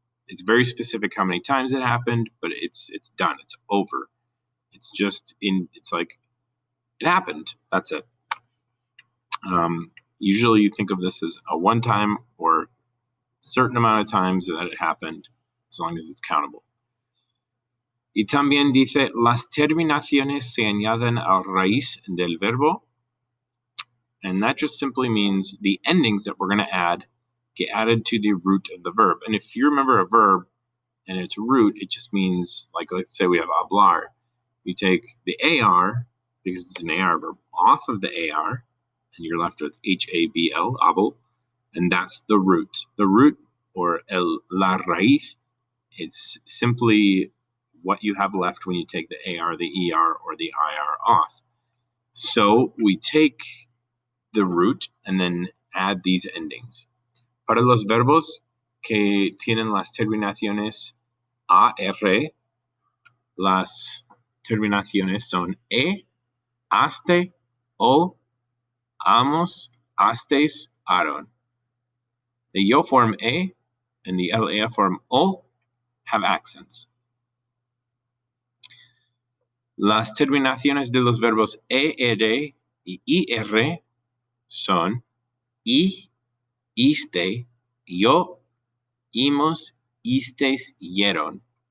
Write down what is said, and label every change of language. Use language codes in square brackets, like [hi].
[en] It's very specific how many times it happened, but it's done. It's over. It's just it's like it happened. That's it. Usually you think of this as a one time or certain amount of times that it happened, as long as it's countable. [es] Y también dice, las terminaciones se añaden a raíz del verbo. [en] And that just simply means the endings that we're going to add get added to the root of the verb. And if you remember a verb and its root, it just means, like, let's say we have hablar. You take the AR, because it's an AR verb, off of the AR, and you're left with HABL, abel, and that's the root. The root, or la raíz, is simply what you have left when you take the AR, the ER, or the IR off. So we take the root and then add these endings. [es] Para los verbos que tienen las terminaciones AR, las terminaciones son aste, o, amos, astes, aron. [en] The yo form and the LA form o have accents. [es] Las terminaciones de los verbos ER y IR son iste, yo, imos, istes, yeron.